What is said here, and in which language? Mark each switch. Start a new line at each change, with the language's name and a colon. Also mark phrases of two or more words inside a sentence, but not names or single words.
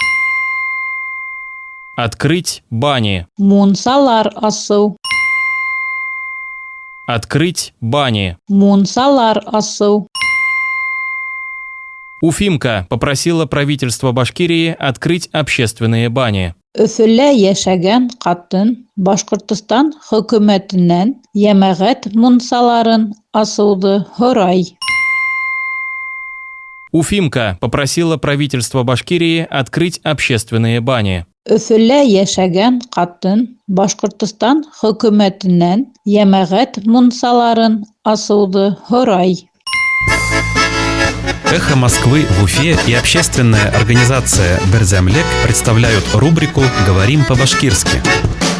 Russian: Открыть бани.
Bashkir: Мунсалар асу.
Russian: Открыть бани.
Bashkir: Мунсалар асу.
Russian: Уфимка попросила правительство Башкирии открыть общественные бани.
Bashkir: Өфөлә яшәгән катын Башкортстан хөкүмәтеннән ямәгать мунсаларын асуды һорай.
Russian: Уфимка попросила правительство Башкирии открыть общественные бани.
Bashkir: Өфөлә яшәгән катын Башкортстан хөкүмәтеннән ямәгать мунсаларын асуды һорай.
Russian: «Эхо Москвы» в Уфе и общественная организация «Берзямлек» представляют рубрику «Говорим по-башкирски».